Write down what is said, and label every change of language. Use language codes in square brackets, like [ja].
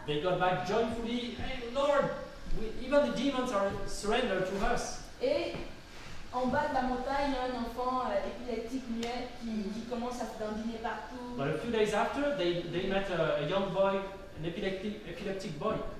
[en] They got back joyfully. Hey, Lord, even the demons are surrendered to us. [fr] Et en bas de la montagne, il y a un enfant épileptique muet qui commence à se dandiner partout. [en] But a few days after, they met a young boy, an epileptic boy.